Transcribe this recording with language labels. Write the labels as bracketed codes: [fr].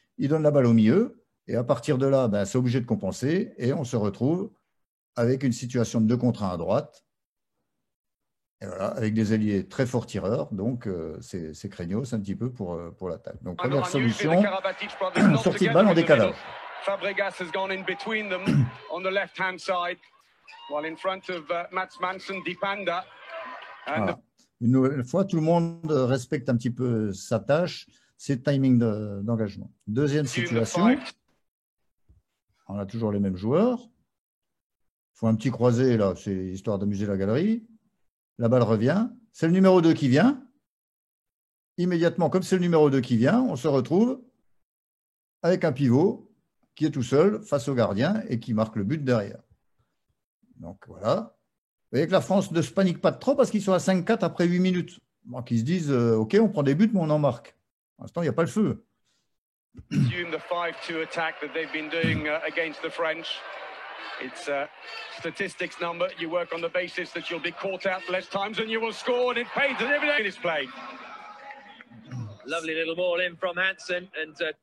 [fr] Il donne la balle au milieu. Et à partir de là, ben, c'est obligé de compenser. Et on se retrouve avec une situation de 2 contre 1 à droite. Et voilà, avec des ailiers très forts tireurs. Donc, c'est craignos un petit peu pour l'attaque. Donc, première solution, sortie de balle en décalage. [en] Fabregas has gone in between them on the left-hand side, while in front of Mats Manson, Dipanda. [fr] Voilà. Une nouvelle fois, tout le monde respecte un petit peu sa tâche, ses timings d'engagement. Deuxième situation, on a toujours les mêmes joueurs. Il faut un petit croisé, là, c'est histoire d'amuser la galerie. La balle revient. C'est le numéro 2 qui vient. Immédiatement, comme c'est le numéro 2 qui vient, on se retrouve avec un pivot qui est tout seul face au gardien et qui marque le but derrière. Donc voilà. Vous voyez que la France ne se panique pas trop parce qu'ils sont à 5-4 après 8 minutes. Donc ils se disent, OK, on prend des buts, mais on en marque. Pour l'instant, il n'y a pas le feu. [en] Assume the 5-2 attack that they've been doing against the French. It's a statistics number. You work on the basis that you'll be caught out less times and you will score, and it pays and everything is played. Lovely little ball in from Hansen and